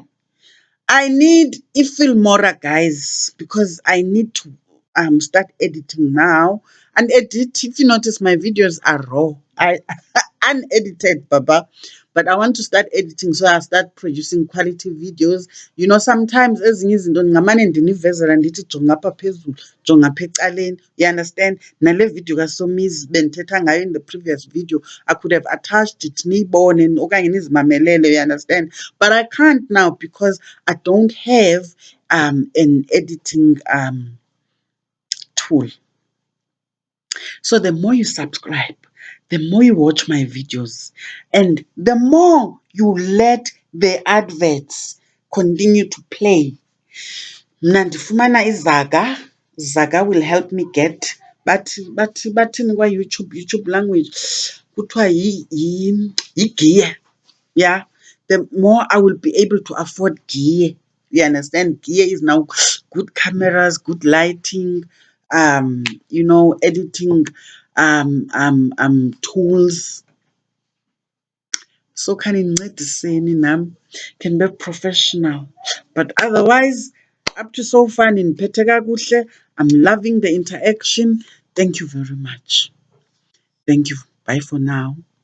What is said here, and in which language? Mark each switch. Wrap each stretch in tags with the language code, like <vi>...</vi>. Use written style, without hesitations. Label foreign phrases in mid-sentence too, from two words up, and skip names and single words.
<en>I need Ifilmora, guys, because I need to start editing now. And edit, if you notice, my videos are raw. I unedited, Baba. But I want to start editing, so I'll start producing quality videos. You know, sometimes</en> <xh>ezinye izinto ngamane ndinivezela ndithi jonga apha phezulu, jonga apha ecaleni.</xh> <en>You understand?</en> <xh>Nale video kaSomizi bendithetha ngayo</xh> <en>in the previous video, I could have attached it</en> <xh>niyibone okanye nizimamelele,</xh> <en>you understand? But I can't now because I don't have an editing tool. So the more you subscribe, the more you watch my videos, and the more you let the adverts continue to play.</en> <xh>Mna ndifumana izaga. Zaga</xh> <en>will help me get,</en> <xh>bathini kwa-YouTube language, kuthiwa yi-gear.</xh> <en>Yeah, the more I will be able to afford gear. You understand? Gear is now good cameras, good lighting, you know, editing tools. So can</en> <xh>incediseni nam,</xh> <en>can be professional. But otherwise, up to so far</en> <xh>nindiphethe kakuhle.</xh> <en>I'm loving the interaction. Thank you very much. Thank you. Bye for now.</en>